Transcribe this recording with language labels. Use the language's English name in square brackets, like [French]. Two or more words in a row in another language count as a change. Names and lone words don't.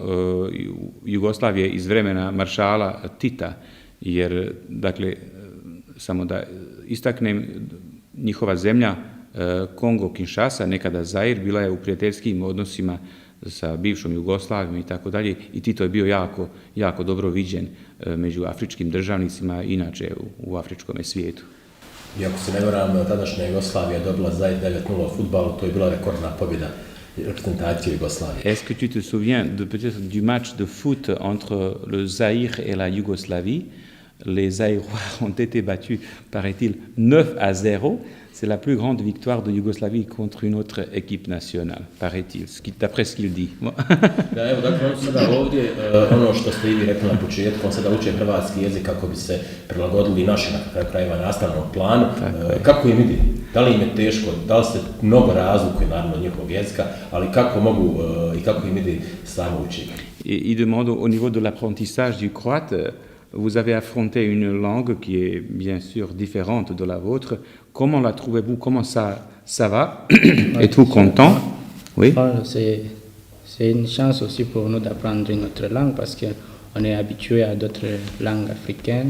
[Bosnian] Jugoslavije iz vremena maršala Tita, jer, dakle, samo da istaknem, njihova zemlja Kongo Kinshasa, nekada Zair, bila je u prijateljskim odnosima sa bivšom Jugoslavijom i tako dalje, i Tito je bio jako, jako dobro viđen među afričkim državnicima, inače u afričkom svijetu. Iako se ne varam, tadašnja Jugoslavija dobila Zair 9-0 u fudbalu, to je bila rekordna pobjeda reprezentacije Jugoslavije. [French] Est-ce que tu te souviens peut-être du match de foot entre le Zaïre et la Yougoslavie? Les Zaïrois ont été battus, paraît-il, 9-0. C'est la plus grande victoire de Yougoslavie contre une autre équipe nationale, paraît-il, d'après ce qu'il dit. [Bosnian] Da, evo, dakle, on sada ovdje, ono što ste i vi rekli na početku, on sada uče hrvatski jezik kako bi se prilagodili našem krajeva nastavnom planu. Kako im ide? Da li im je teško? Da li se mnogo razlikuje, naravno, od njihovog jezika, ali kako mogu i kako im ide samo učenje? [French] Il demande au niveau de l'apprentissage du croate, vous avez affronté une langue qui est bien sûr différente de la vôtre. Comment la trouvez-vous? Comment ça va? Êtes-vous content? Oui. C'est une chance aussi pour nous d'apprendre une autre langue parce qu'on est habitué à d'autres langues africaines.